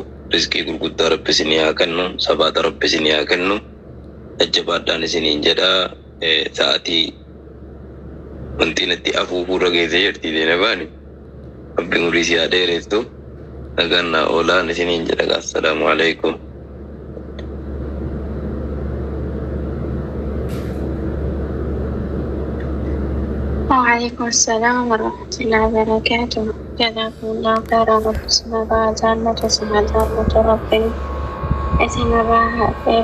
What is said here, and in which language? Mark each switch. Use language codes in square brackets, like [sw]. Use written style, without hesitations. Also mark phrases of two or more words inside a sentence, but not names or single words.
[om] Rizqii gurguddaa rabbi isinii haa kennu. Sabaata rabbi isinii haa kennu. Jajjabaadhaan isiniin jedhaa sa'aatii wanti natti afuufuurra geessee jirti deena baani. Rabbi umurii si haa dheeressu. Nagannaa oolaan isiniin jedha. [ar] السلام عليكم. وعليكم السلام ورحمة الله وبركاته. جزاكم الله خيرا. رب سبحانه وتعالى ربي اسم الله